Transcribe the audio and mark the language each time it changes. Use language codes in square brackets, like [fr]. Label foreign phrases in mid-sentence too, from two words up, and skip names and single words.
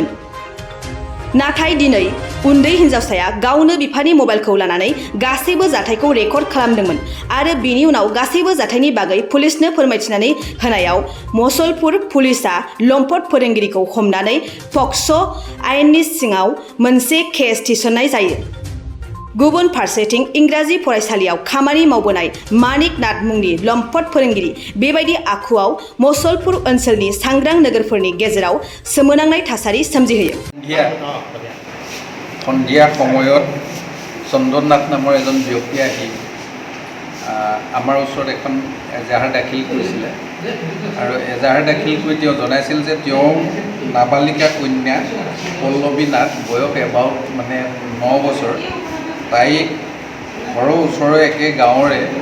[brx] नाथाय दिनै उन्दै हिन्जावसाया गावनो बिफानि मबाइलखौ लानानै गासैबो जाथायखौ रेकर्ड खालामदोंमोन आरो बेनि उनाव गासैबो जाथायनि बागै पुलिसनो फोरमायथिनानै होनायाव मसलपुर पुलिसआ लम्पट फोरोंगिरिखौ हमनानै पक्स' आयेननि सिङाव मोनसे केस थिसननाय जायो। गुबुन फारसेथिं इंराजि फरायसालियाव खामानि मावबोनाय मानिक नाथ मुंनि लम्पट फोरोंगिरि बेबायदि आखुआव मसलपुर ओनसोलनि सांग्रां नोगोरफोरनि गेजेराव सोमोनांनाय थासारि सोमजिहोयो। [as] সন্ধিয়া সময়ত চন্দননাথ নামৰ এজন ব্যক্তি আহি আমাৰ ওচৰত এখন এজাহাৰ দাখিল কৰিছিলে আৰু এজাহাৰ দাখিল কৰি তেওঁ জনাইছিল যে তেওঁ নাবালিকা কন্যা পল্লৱী নাথ বয়স এবাউট 9 বছৰ তাইক ঘৰৰ ওচৰৰ একে গাঁৱৰে